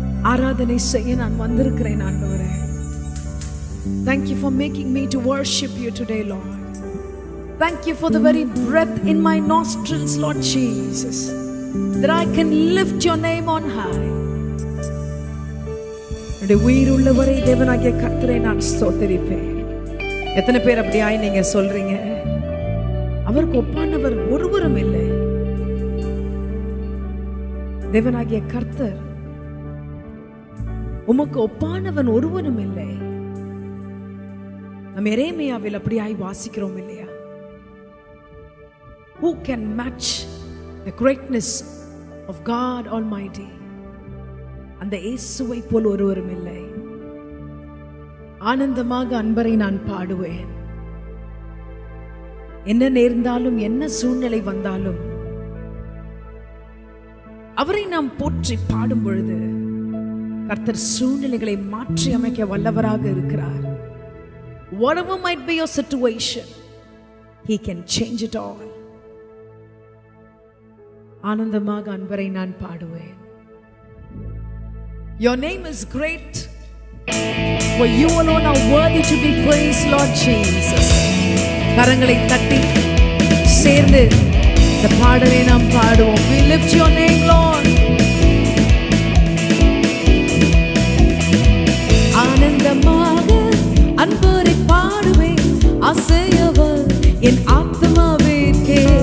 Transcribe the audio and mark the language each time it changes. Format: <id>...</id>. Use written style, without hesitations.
<ta>ஆராதனை செய்ய நான் வந்திருக்கிறேன் ஆண்டவரே.</ta> <en>Thank you for making me to worship you today, Lord. Thank you for the very breath in my nostrils, Lord Jesus, that I can lift your name on high.</en> <ta>உயிர் உள்ளவரை தேவனாகிய கர்த்தரை நான் ஸ்தோத்திரிப்பேன். எத்தனை பேர் அப்படியாய் நீங்க சொல்றீங்க? அவருக்கு ஒப்பானவர் ஒருவரும் இல்லை. தேவனாகிய கர்த்தர், உமக்கு ஒப்பானவன் ஒருவனும் இல்லை. நம்ம எரேமியாவில் அப்படியாய் வாசிக்கிறோம் இல்லையா?</ta> <en>Who can match the greatness of God Almighty?</en> <ta>அந்த இயேசுவை போல் ஒருவரும் இல்லை. ஆனந்தமாக அன்பரை நான் பாடுவேன். என்ன நேர்ந்தாலும் என்ன சூழ்நிலை வந்தாலும் அவரை நாம் போற்றி பாடும் பொழுது கர்த்தர் சூழ்நிலைகளை மாற்றி அமைக்க வல்லவராக இருக்கிறார்.</ta> <en>Whatever might be your situation, He can change it all.</en> <ta>ஆனந்தமாக அன்பரை நான் பாடுவேன்.</ta> <en>Your name is great, for you alone are worthy to be praised, Lord Jesus.</en> <ta>கரங்களை தட்டி சேர்ந்து இந்த பாடலை நாம் பாடுவோம்.</ta> <en>We lift your name, Lord.</en> <ta>ஆனந்தமாக அன்பரை பாடுவேன், அசையவர் என் ஆத்மாவிற்கே.</ta>